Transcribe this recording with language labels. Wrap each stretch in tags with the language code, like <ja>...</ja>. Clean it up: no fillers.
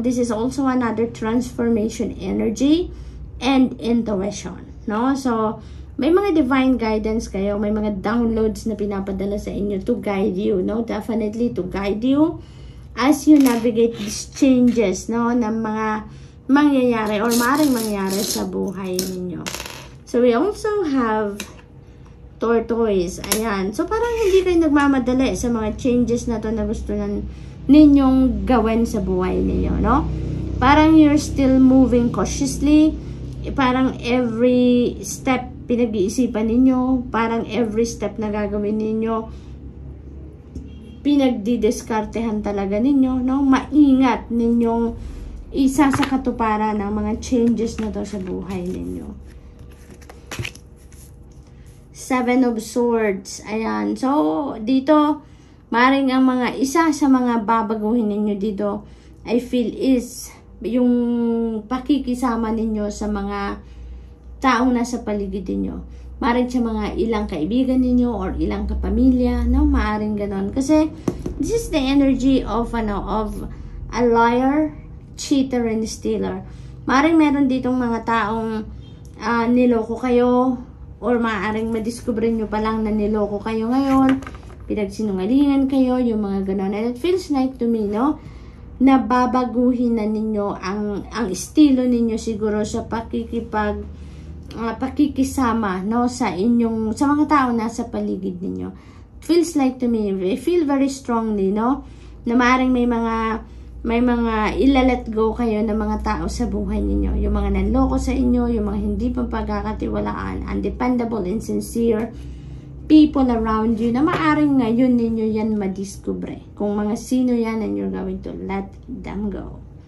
<en>This is also another transformation energy and intuition, no?</en> <tl>So may mga divine guidance kayo, may mga downloads na pinapadala sa inyo</tl> <en>to guide you,</en> <tl>no?</tl> <en>Definitely to guide you as you navigate these changes, no,</en> <tl>ng mga mangyayari or maaaring mangyayari sa buhay ninyo.</tl> <en>So we also have tortoise. Ayan.</en> <tl>So parang hindi kayo nagmamadali sa mga changes na to na gusto ninyong gawin sa buhay ninyo, no?</tl> <en>Parang you're still moving cautiously.</en> <tl>Parang every step pinag-iisipan ninyo. Parang every step na gagawin ninyo, pinagdidiskartehan talaga ninyo, no? Maingat ninyong isa sa katuparan ng mga changes na to sa buhay ninyo. Seven of Swords. Ayan. So, dito, maring ang mga isa sa mga babaguhin ninyo dito,</tl> <en>I feel is</en> <tl>yung pakikisama ninyo sa mga taong nasa paligid ninyo. Maring sa mga ilang kaibigan ninyo or ilang kapamilya, no? Maaring ganon.</tl> <en>Kasi this is the energy of a liar, cheater, and stealer.</en> <tl>Maring meron ditong mga taong niloko kayo, or maaaring madiscover nyo pa lang na niloko kayo ngayon, pinagsinungalingan kayo, yung mga ganon.</tl> <en>And it feels like to me,</en> <tl>no, na babaguhin na ninyo ang estilo ninyo siguro sa pakikisama, no, sa mga tao nasa paligid ninyo.</tl> <en>It feels like to me, I feel very strongly,</en> <tl>no, na maaaring may mga ilalet go kayo ng mga tao sa buhay ninyo. Yung mga nanloko sa inyo, yung mga hindi pa pagkakatiwalaan,</tl> <en>undependable, insincere people around you</en> <tl>na maaaring ngayon ninyo yan madiskubre. Kung mga sino yan,</tl> <en>and you're going to let them go.</en>